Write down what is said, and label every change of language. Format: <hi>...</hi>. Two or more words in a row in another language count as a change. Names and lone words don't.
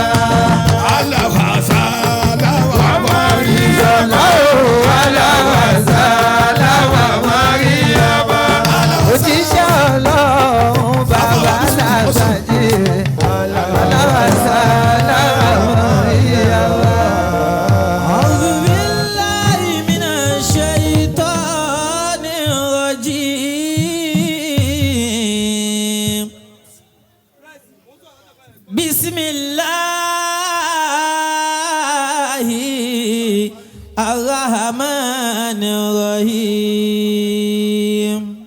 <yo>Aláwọ̀ sáà wa Mariama. Aláwọ̀ sáà wa Mariama. Òjíṣẹ́ Ọlọ́run bàbá làgbàjì. Aláwọ̀ sáà wa Mariama.</yo> <ar>أعوذ بالله من الشيطان الرجيم. بسم الله الرحمن الرحيم.</ar>